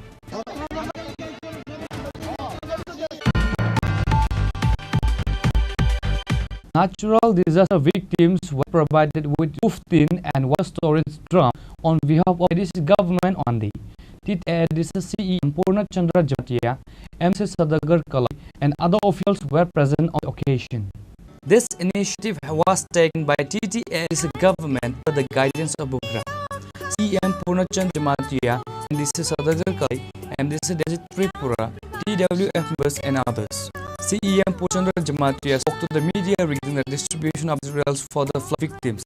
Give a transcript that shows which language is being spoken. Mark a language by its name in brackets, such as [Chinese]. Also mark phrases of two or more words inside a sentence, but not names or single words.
[English] Natural disaster victims were provided with roof tin and water storage drum on behalf of the government on the CE Purna Chandra Jatia, MC Sadagar Kalai, and other officials were present on the occasion. This initiative was taken by TTA's government under the guidance of Bukhara, CM Purna Chandra Jatia, MC Sadagar Kalai, MC Tripura, TWF members, and others. CEM Purchandra Jamatia spoke to the media regarding the distribution of materials for the flood victims.